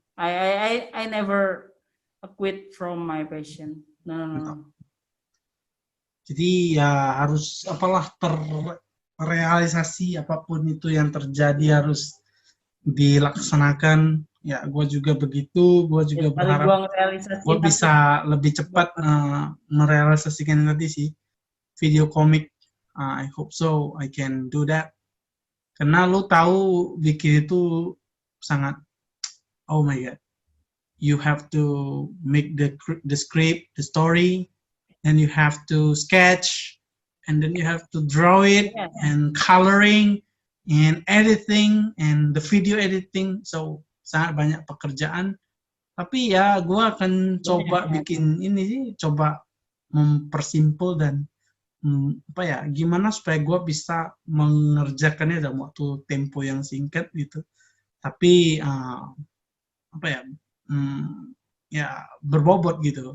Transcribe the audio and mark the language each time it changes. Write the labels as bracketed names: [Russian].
[English] I never quit from my passion. No. [Indonesian] Jadi ya harus apalah terrealisasi apapun itu yang terjadi harus dilaksanakan. Ya, gue juga begitu. Gue juga berharap gue bisa lebih cepat merealisasikan tadi sih video komik. [English] I hope so I can do that. [Indonesian] Karena lu tahu bikin itu sangat, [English] oh my god, you have to make the script, the story, and you have to sketch, and then you have to draw it, and coloring, and editing, and the video editing. [Indonesian] So sangat banyak pekerjaan. Tapi ya gue akan coba bikin ini sih, coba mempersimpel dan apa ya, gimana supaya gue bisa mengerjakannya dalam waktu tempo yang singkat gitu. Tapi apa ya, ya berbobot gitu.